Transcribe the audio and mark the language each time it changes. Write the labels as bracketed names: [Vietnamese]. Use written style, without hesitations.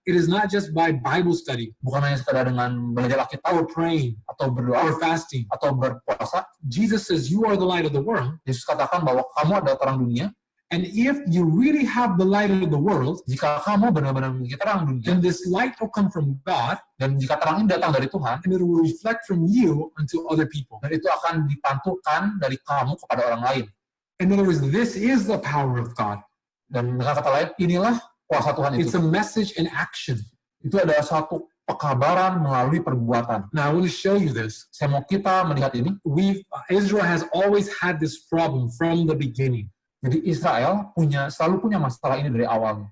[English] It is not just by Bible study [Indonesian] Bukan hanya sekedar dengan belajar Alkitab [English] or praying [Indonesian] atau berdoa [English] or fasting. [Indonesian] atau berpuasa. [English] Jesus says, you are the light of the world. [Indonesian] Yesus katakan bahwa kamu adalah terang dunia. [English] And if you really have the light of the world, [Indonesian] Jika kamu benar-benar memiliki terang dunia, [English] then this light will come from God, [Indonesian] dan jika terang ini datang dari Tuhan, [English] and it will reflect from you unto other people. [Indonesian] dan itu akan dipantulkan dari kamu kepada orang lain. [English] In other words, this is the power of God. [Indonesian] Dan dengan kata lain, inilah kuasa Tuhan [English] It's [Indonesian] itu. [English] a message in action. [Indonesian] Itu adalah suatu pekabaran melalui perbuatan. [English] Now, I want to show you this. [Indonesian] Saya mau kita melihat ini. [English] Israel has always had this problem from the beginning. [Indonesian] Jadi Israel selalu punya masalah ini dari awalnya.